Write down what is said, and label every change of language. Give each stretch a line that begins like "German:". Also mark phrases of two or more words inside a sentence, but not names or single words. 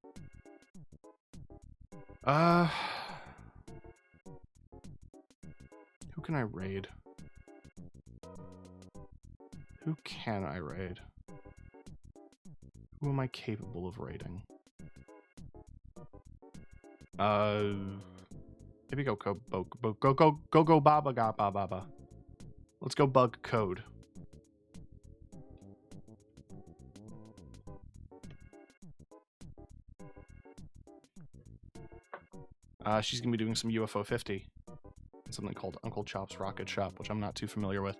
English: Who can I raid? Who can I raid? Who am I capable of raiding? Maybe go baba ga ba ba ba. Let's go bug code. She's gonna be doing some UFO 50. Something called Uncle Chop's Rocket Shop, which I'm not too familiar with.